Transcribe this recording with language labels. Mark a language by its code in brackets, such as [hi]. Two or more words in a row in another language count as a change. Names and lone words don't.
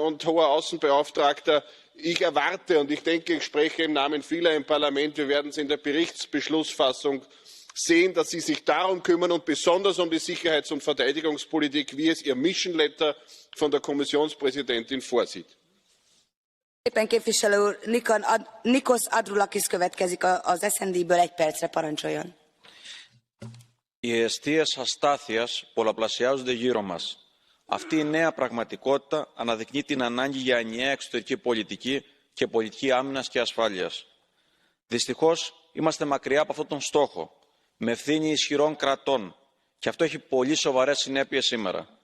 [de] Und hoher Außenbeauftragter, ich erwarte und ich denke, ich spreche im Namen vieler im Parlament, wir werden es in der Berichtsbeschlussfassung sehen, dass Sie sich darum kümmern und besonders um die Sicherheits- und Verteidigungspolitik, wie es Ihr [en] Mission Letter [de] von der Kommissionspräsidentin vorsieht. [hu] Nikos Adroulakis következik az SND-ből 1 percre, parancsoljon. [el] Οι αιστείες αστάθειας πολλαπλασιάζονται γύρω μας. Αυτή η νέα πραγματικότητα αναδεικνύει την ανάγκη για ενιαία εξωτερική πολιτική και πολιτική άμυνας και ασφάλειας. Δυστυχώς, είμαστε μακριά από αυτόν τον στόχο, με ευθύνη ισχυρών κρατών, και αυτό έχει πολύ σοβαρές συνέπειες σήμερα.